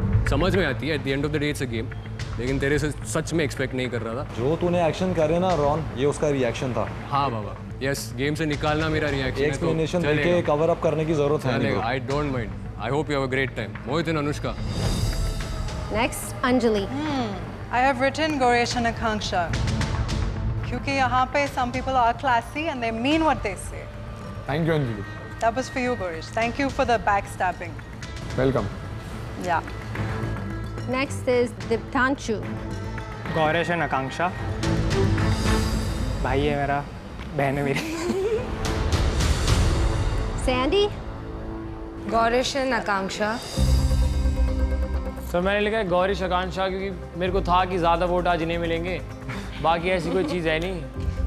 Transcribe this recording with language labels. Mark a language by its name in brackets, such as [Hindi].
[Hindi] समझ में आती है, [English] At the end of the day it's a game. [Hindi] लेकिन तेरे से सच में एक्सपेक्ट नहीं कर रहा था. जो तूने एक्शन करे ना रॉन, ये उसका रिएक्शन था. हाँ बाबा, यस, गेम से निकालना मेरा रिएक्शन है. एक्सप्लेनेशन देके कवर अप करने की जरूरत है नहीं. [English] I don't mind. I hope you have a great time. Mohit and Anushka. Next, Anjali. I have written Goresh and Akanksha. [Hindi] क्योंकि यहाँ पे [English] some people are classy and they mean what they say. Thank you, Anjali. That was for you, Goresh. Thank you for the backstabbing. Welcome. Yeah. Next is Diptanshu. [Hindi] Gauresh and आकांक्षा, भाई है मेरा, बहन है मेरी. [English] Sandy? [Hindi] Gaurish and Akanksha. Sir मैंने लिखा है गौरिश आकांक्षा क्योंकि मेरे को था कि ज़्यादा वोट आज इन्हें मिलेंगे, बाकी ऐसी कोई चीज़ है नहीं।